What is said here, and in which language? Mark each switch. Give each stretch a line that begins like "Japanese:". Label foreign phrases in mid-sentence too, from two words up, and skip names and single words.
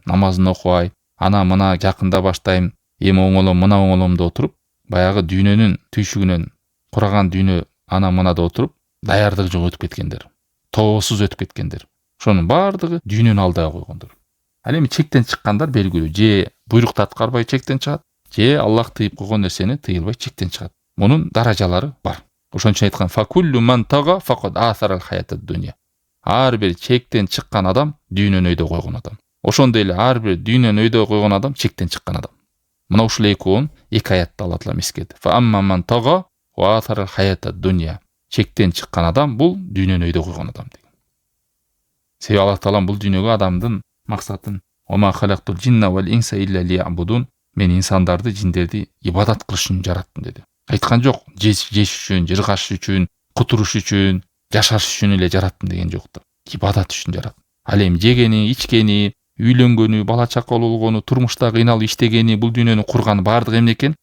Kyrgyz: Намазын окубай, ана мына жакында баштайм, эми оңолом, мына оңолом деп отуруп, баягы дүйнөнүн түйшүгүнөн кураган дүйнө ана мынада отуруп, даярдыгы жок өтүп кеткендер. Тоосуз өтүп кеткендер. Ошонун баардыгы дүйнөнү алдыга койгондор. Ал эми чектен чыккандар белгилүү, же буйрукту аткарбай чектен чыгат, же Аллах тыйып койгон нерсени тыйылбай чектен чыгат. Мунун даражалары бар. Ошон үчүн айткан
Arabic: فكل من طغى فقد آثر الحياة الدنيا.
Kyrgyz: Ар бир чектен чыккан адам дүйнөнү өйдө койгон адам. Ошондой эле ар бир дүйнөнү өйдө койгон адам чектен чыккан адам. Мына ушул экөөнүн эки аятта Алла Таала эскертти.
Arabic: فأما من طغى وآثر الحياة الدنيا.
Kyrgyz: Чектен чыккан адам бул дүйнөнү өйдө койгон адам деген. Себеби Алла Таала бул дүйнөгө адамдын максатын
Arabic: وما خلقت الجن والإنس إلا ليعبدون.
Kyrgyz: Мен инсандарды, жиндерди ибадат кылыш үчүн жараттым деди. Айткан жок, жеш үчүн, жыргаш үчүн, кутуруш үчүн, жашаш үчүн эле жараттым деген жок да. Ибадат үчүн жараттым. Ал эми жегени, ичкени, үйлөнгөнү, бала чакалуу болгону, турмушта кыйналып иштегени, бул дүйнөнү курган баардыгы эмне экен?